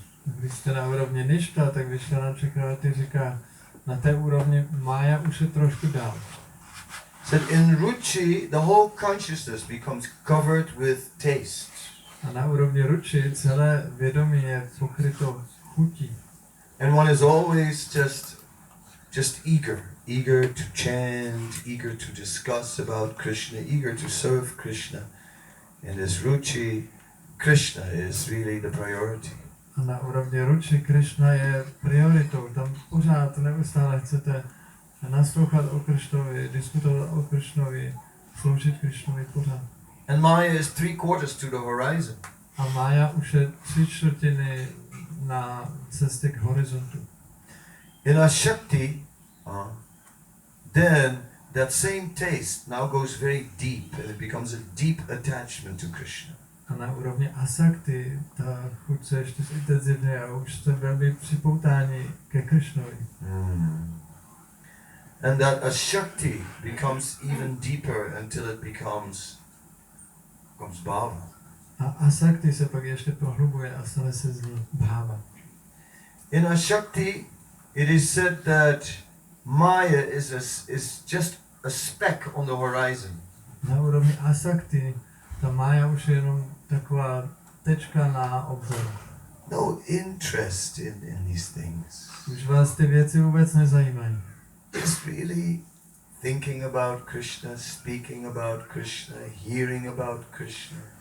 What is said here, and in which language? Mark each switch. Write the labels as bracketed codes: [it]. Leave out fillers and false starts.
[cs] Když jste na úrovni ništa, tak Vishwanath Chakravarti říká, na té úrovni Maya už je trošku dál. [en] Said in Ruchi, the whole consciousness becomes covered with taste. [cs] A na úrovni ruči celé vědomí je pokryto chutí. [en] And one is always just eager to chant, eager to discuss about Krishna, eager to serve Krishna. In this Ruchi, Krishna is really the priority. [cs] A na úrovni ruči Krishna je prioritou. Tam pořád neustále chcete naslouchat o Krishnovi, diskutovat o Krishnovi, sloužit Krishnovi pořád. [en] And Maya is 3/4 to the horizon. [cs] A Maya už je 3/4 na cestě k horizontu. [en] In our Shakti, then that same taste now goes very deep and it becomes a deep attachment to Krishna. [cs] A na úrovni Asakti ta chuť se ještě zintenzivně a už jste velmi připoutání ke Krishnovi. [en] And that Ashakti becomes even deeper until it becomes bhava. [cs] A Asakti se pak ještě prohlubuje a stane se z ní bhava. [en] In Ashakti, it is said that Maya is just a speck on the horizon. [cs] Na úrovni Asakti ta Maya už je jenom taková tečka na obzoru. [en] No interest in these things. [cs] Už vás ty věci vůbec nezajímají. [en] Just really thinking about Krishna, speaking about Krishna, hearing about Krishna.